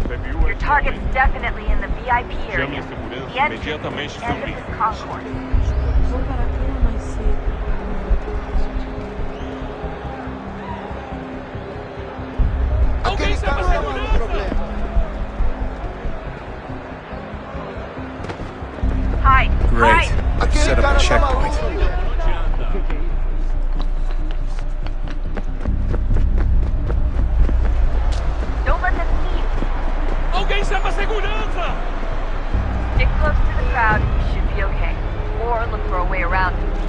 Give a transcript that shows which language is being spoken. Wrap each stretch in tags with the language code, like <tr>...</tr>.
<en>Your target's definitely in the VIP area. The entrance is at the end of this concourse.</en> <pt>Vou parar aqui mais cedo. Aquele cara tá maluco!</pt> <en>Hide! Great. Hide! They've set up a checkpoint. Don't let them see you.</en> <pt>Alguém chama a segurança!</pt> <en>Stick close to the crowd and you should be okay. Or look for a way around it.</en>